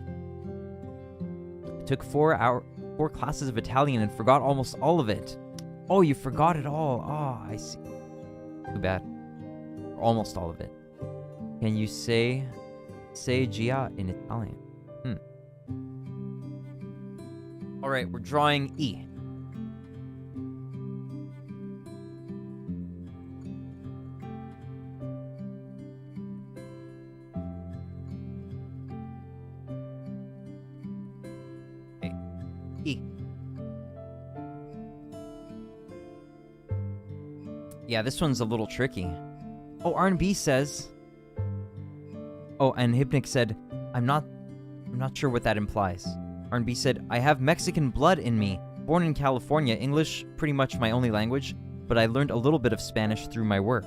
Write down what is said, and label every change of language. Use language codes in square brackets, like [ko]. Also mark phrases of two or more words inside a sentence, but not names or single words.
[en] I took 4 classes of Italian and forgot almost all of it. Oh, you forgot it all. Oh, I see. Too bad. Almost all of it. Can you say Gia in Italian? All right, we're drawing E. Okay. E. Yeah, this one's a little tricky. Oh, R&B says... Oh, and Hypnic said, I'm not sure what that implies. R&B said, I have Mexican blood in me. Born in California, English pretty much my only language, but I learned a little bit of Spanish through my work.